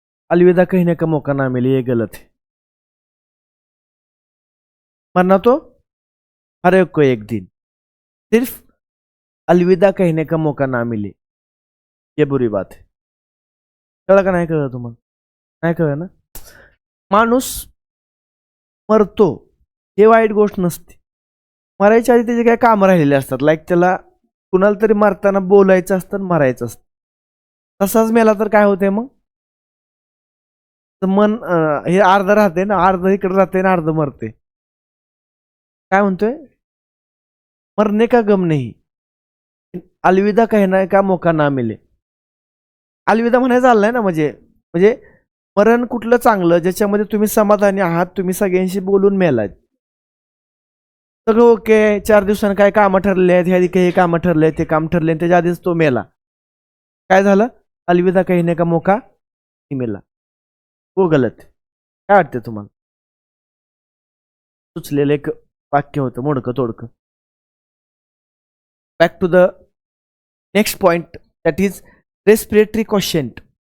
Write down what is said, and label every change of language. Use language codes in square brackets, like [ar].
[hi] अलविदा कहने का मौका ना मिले, ये गलत है. मरना तो हर एक को एक दिन, सिर्फ अलविदा कहने का मौका ना मिले, ये बुरी बात है. [mr] कळलं का? नाही कळलं तुम्हाला? नाही कळलं ना? माणूस मरतो हे वाईट गोष्ट नसते. मरायच्या आधी त्याचे काही कामं राहिलेले असतात. लाईक त्याला कुणाला तरी मरताना बोलायचं असतं, मरायचं असतं. तसाच मेला तर काय होतंय मग? मन हे अर्ध राहते ना, अर्ध इकडे राहते ना, अर्ध मरते. काय म्हणतोय? [hi] मरने का गम नाही, अलविदा कहने का मौका ना मिले. [mr] अलविदा म्हणायचं चाललंय ना, म्हणजे म्हणजे मरण कुठलं चांगलं ज्याच्यामध्ये तुम्ही समाधानी आहात, तुम्ही सगळ्यांशी बोलून मेलात. सगळं ओके, 4 दिवसांनी काय कामं ठरले आहेत, ह्या काही कामं ठरले, ते काम ठरले, त्याच्या आधीच तो मेला. काय झालं? [hi] अलविदा कहने का मौका नहीं मिला. वो गलत. [mr] काय वाटतं तुम्हाला? सुचलेलं एक वाक्य होतं, मोडकं तोडकं. [en] Back to the next point, that is respiratory quotient.